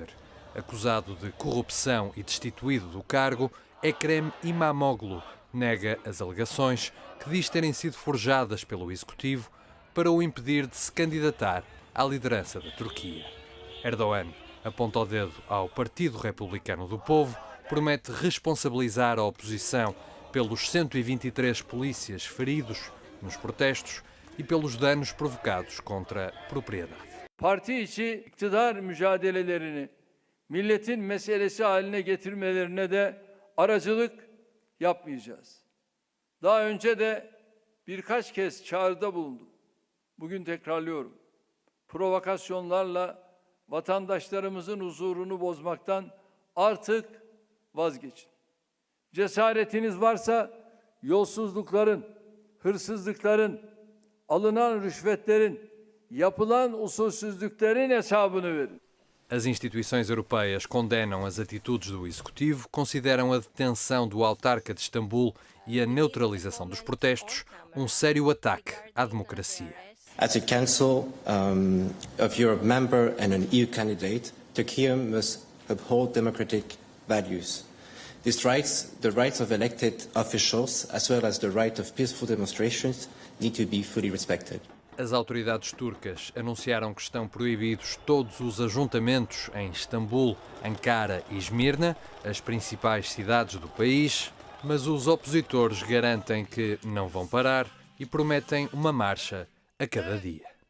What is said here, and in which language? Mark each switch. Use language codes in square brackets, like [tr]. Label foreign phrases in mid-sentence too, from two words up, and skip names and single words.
[pt] Acusado de corrupção e destituído do cargo, Ekrem İmamoğlu nega as alegações que diz terem sido forjadas pelo Executivo para o impedir de se candidatar à liderança da Turquia. Erdogan aponta o dedo ao Partido Republicano do Povo, promete responsabilizar a oposição pelos 123 polícias feridos nos protestos e pelos danos provocados contra a propriedade. [tr] Parti içi iktidar mücadelelerini milletin meselesi haline getirmelerine de aracılık yapmayacağız. Daha önce de birkaç kez çağrıda bulundum. Bugün tekrarlıyorum. Provokasyonlarla vatandaşlarımızın huzurunu bozmaktan artık vazgeçin. Cesaretiniz varsa yolsuzlukların, hırsızlıkların, alınan rüşvetlerin, yapılan usulsüzlüklerin hesabını verin. [pt] As instituições europeias condenam as atitudes do Executivo, consideram a detenção do autarca de Istambul e a neutralização dos protestos sério ataque à democracia. [en] As a Council of Europe member and an EU candidate, Turkey must uphold democratic values. These rights, the rights of elected officials, as well as the right of peaceful demonstrations, need to be fully respected. [pt] As autoridades turcas anunciaram que estão proibidos todos os ajuntamentos em Istambul, Ankara e Esmirna, as principais cidades do país, mas os opositores garantem que não vão parar e prometem uma marcha a cada dia.